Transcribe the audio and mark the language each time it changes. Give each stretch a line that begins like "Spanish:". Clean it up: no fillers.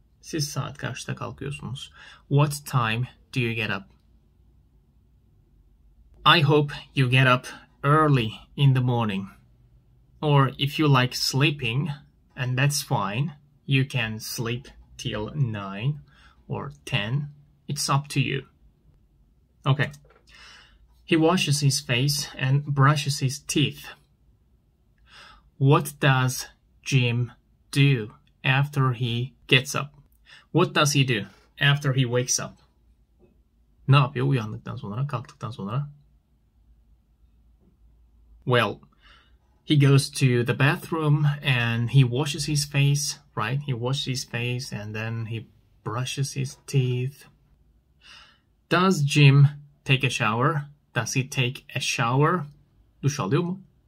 Turkish: Siz saat kaçta kalkıyorsunuz?
English: What time do you get up? I hope you get up early in the morning. Or if you like sleeping, and that's fine, you can sleep till 9 or 10. It's up to you. Okay. He washes his face and brushes his teeth. What does Jim do after he gets up? What does he do after he wakes up?
Turkish: Ne yapıyor uyandıktan sonra, kalktıktan sonra?
English: Well, he goes to the bathroom and he washes his face, right? He washes his face and then he brushes his teeth. Does Jim take a shower? Does he take a shower?
Turkish: Duş alıyor mu?